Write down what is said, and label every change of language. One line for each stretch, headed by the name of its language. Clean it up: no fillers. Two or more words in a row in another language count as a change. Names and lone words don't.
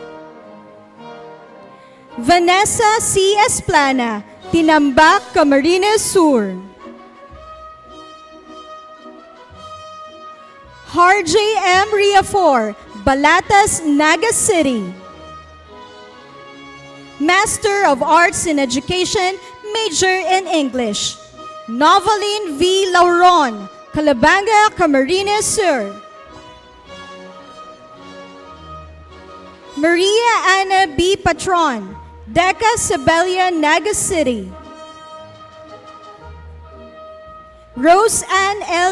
English: Vanessa C. Esplana, Tinambak, Camarines Sur. Harj M. Riafor, Balatas, Naga City. Master of Arts in Education, major in English. Noveline V. Lauron, Calabanga, Camarines Sur. Maria Ana B. Patron, Deca Sabelia, Naga City. Rose Ann L.